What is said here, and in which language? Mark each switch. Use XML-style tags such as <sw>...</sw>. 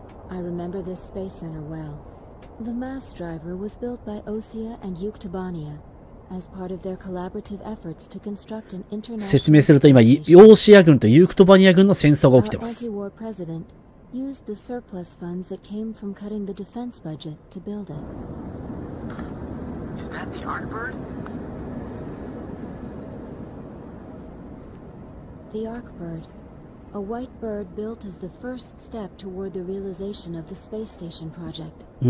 <en>I remember this space center well. The mass driver was built by Ossia and Yuktobania as part of their collaborative efforts to construct an international.</en> <ja>説明すると今、オーシア軍とユークトバニア軍の戦争が起きてます。</ja> <en>Our anti-war president used the surplus funds that came from cutting the defense budget to build it. Is that the Arkbird? The Arkbird.A white bird built as the first step toward the realization of the space station project.</en>